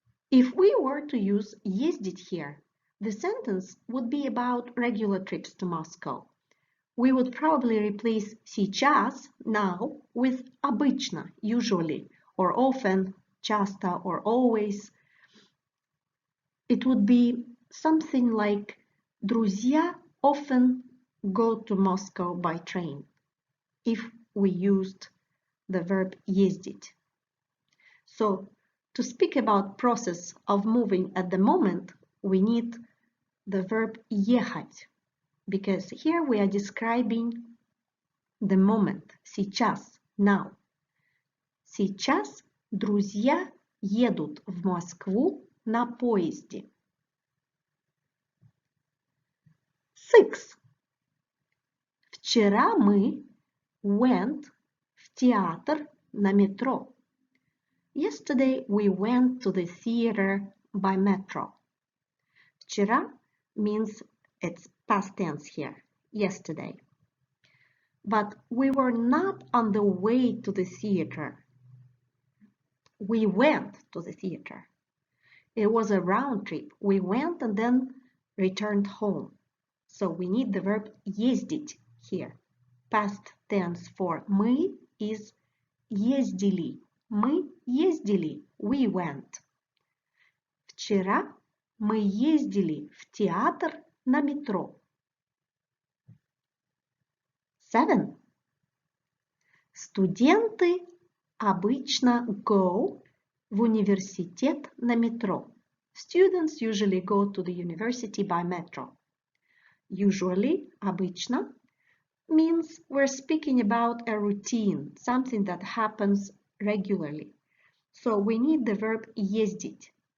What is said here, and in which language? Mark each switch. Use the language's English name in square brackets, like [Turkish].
[English] If we were to use ездить here, the sentence would be about regular trips to Moscow. We would probably replace сейчас, now, with обычно, usually, or often, часто, or always. It would be something like друзья often go to Moscow by train, if we used the verb ездить. So, to speak about process of moving at the moment, we need the verb ехать, because here we are describing the moment, сейчас, now. [Russian] Сейчас друзья едут в Москву на поезде. [English] 6. [Russian] Вчера мы [English] went [Russian] в театр на метро. [English] Yesterday we went to the theater by metro. Вчера means it's past tense here, yesterday. but we were not on the way to the theater. We went to the theater. It was a round trip. We went and then returned home. So we need the verb ездить here. Past tense for мы is ездили. [Russian] Мы ездили. [English] We went. [Russian] Вчера мы ездили в театр на метро. [English] 7. [Russian] Студенты обычно [English] go [Russian] в университет на метро. [English] Students usually go to the university by metro. Usually, обычно, means we're speaking about a routine, something that happens regularly. So we need the verb ездить.